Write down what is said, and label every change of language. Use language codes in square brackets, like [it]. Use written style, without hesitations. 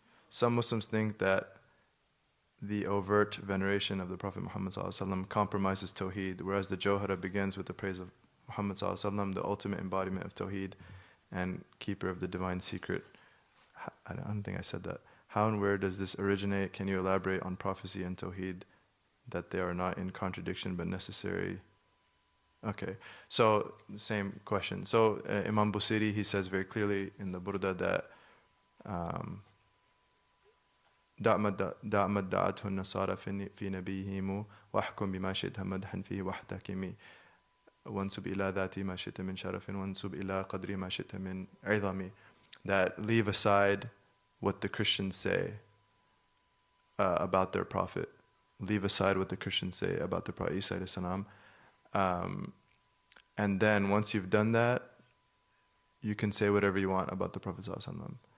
[en] Some Muslims think that the overt veneration of the Prophet Muhammad ﷺ compromises Tawheed, whereas the Jawhara begins with the praise of Muhammad ﷺ, the ultimate embodiment of Tawheed and keeper of the divine secret. I don't think I said that. How and where does this originate? Can you elaborate on prophecy and Tawheed, that they are not in contradiction but necessary? Okay, so same question. So Imam Busiri, he says very clearly in the Burda that [ar] دعمت دعته النصارى في نبيهم واحكم بما شئت مدحا فيه واحتكمي وانسب إلى ذاتي ما شئت من شرف وانسب إلى قدري ما شئت من عظمي. [en] That leave aside what the Christians say about their prophet. Leave aside what the Christians say about the Prophet Isa alayhi salam. And then once you've done that, you can say whatever you want about the Prophet sallallahu alaihi wasallam.